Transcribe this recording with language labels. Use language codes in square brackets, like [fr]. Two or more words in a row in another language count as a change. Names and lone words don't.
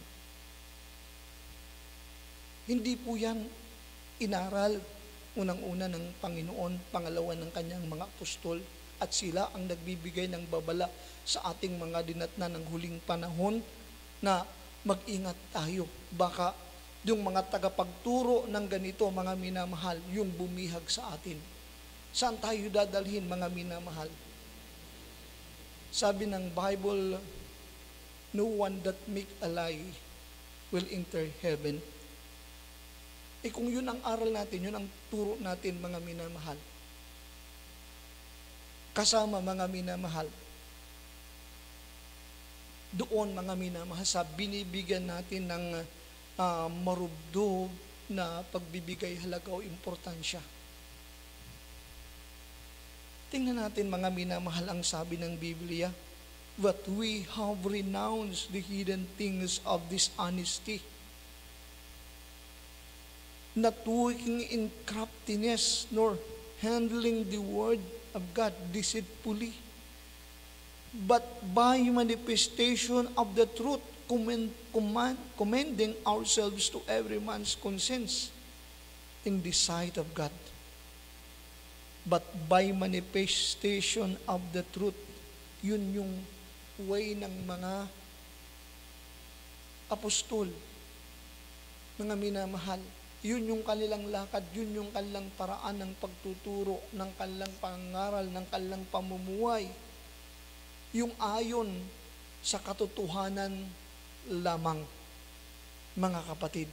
[tl] Hindi po yan inaral Unang-una ng Panginoon, pangalawa ng kanyang mga apostol, at sila ang nagbibigay ng babala sa ating mga dinatnan ng huling panahon na mag-ingat tayo. Baka yung mga tagapagturo ng ganito, mga minamahal, yung bumihag sa atin. Saan tayo dadalhin, mga minamahal? Sabi ng Bible, [en] no one that make a lie will enter heaven. [tl] Kung yun ang aral natin, yun ang turo natin, mga minamahal. Kasama, mga minamahal, doon, mga minamahal, sa binibigyan natin ng marubdob na pagbibigay halaga o importansya. Tingnan natin, mga minamahal, ang sabi ng Biblia, [en] but we have renounced the hidden things of dishonesty, not working in craftiness, nor handling the word of God deceitfully, but by manifestation of the truth, commending ourselves to every man's conscience in the sight of God. But by manifestation of the truth, [tl] yun yung way ng mga apostol, mga minamahal. Yun yung kanilang lakad, yun yung kanilang paraan ng pagtuturo, ng kanilang pangaral, ng kanilang pamumuhay. Yung ayon sa katotohanan lamang, mga kapatid.